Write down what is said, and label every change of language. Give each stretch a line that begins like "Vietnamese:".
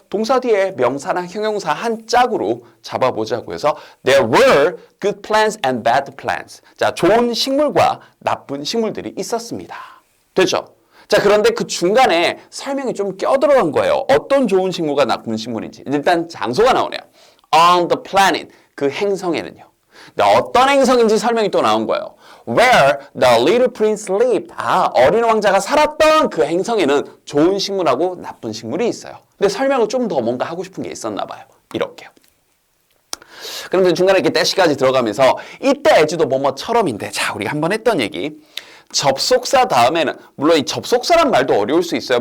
Korean: 동사 뒤에 명사나 형용사 한 짝으로 잡아보자고 해서
English: There were good plants and bad plants.
Korean: 자, 좋은 식물과 나쁜 식물들이 있었습니다. 됐죠? 자, 그런데 그 중간에 설명이 좀 껴들어간 거예요. 어떤 좋은 식물과 나쁜 식물인지. 일단 장소가 나오네요.
English: On the planet,
Korean: 그 행성에는요. 근데 어떤 행성인지 설명이 또 나온 거예요.
English: Where the little prince lived.
Korean: 아, 어린 왕자가 살았던 그 행성에는 좋은 식물하고 나쁜 식물이 있어요. 근데 설명을 좀 더 뭔가 하고 싶은 게 있었나 봐요. 이렇게요. 그런데 중간에 이렇게 대시까지 들어가면서 이때 as도 뭐뭐처럼인데 자, 우리가 한번 했던 얘기. 접속사 다음에는 물론 이 접속사란 말도 어려울 수 있어요.